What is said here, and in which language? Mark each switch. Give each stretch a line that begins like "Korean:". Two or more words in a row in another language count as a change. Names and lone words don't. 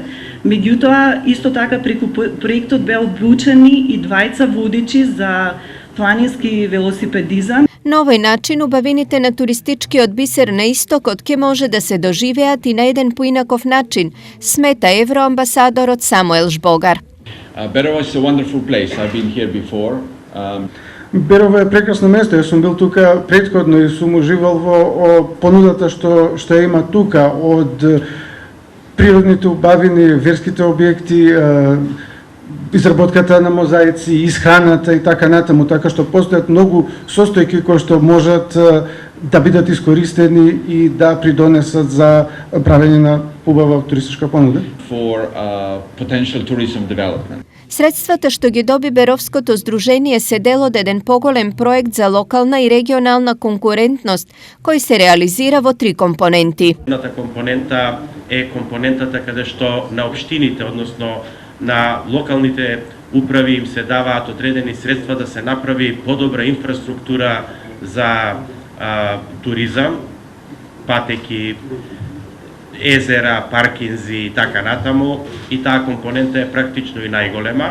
Macedonian: Меѓутоа, исто така преку проектот беа обучени и двајца водичи за планински велосипедизам. На овој начин убавините на туристичкиот бисер на истокот ќе може да се доживеат и на еден поинаков начин, смета евроамбасадорот Самуел Жбогар.
English: Berovo is a wonderful place. I've been here before.
Macedonian: Берово е прекрасно место. Јас сум бил тука претходно и сум уживал во понудата што има тука, од природните убавини, верските објекти, изработката на мозаици, исхраната и така натаму, така што постојат многу состојки кои што можат да бидат искористени и да придонесат за правење на убава туристичка понуда.
English: For potential tourism development.
Macedonian: Средствата што ги доби Беровското здружение се дел од еден поголем проект за локална и регионална конкурентност, кој се реализира во 3 компоненти. Едната компонента е компонентата каде што на општините, односно на локалните управи им се даваат одредени средства да се направи подобра инфраструктура за туризам, патеки, езера, паркинзи и така натаму, и таа компонента е практично и најголема.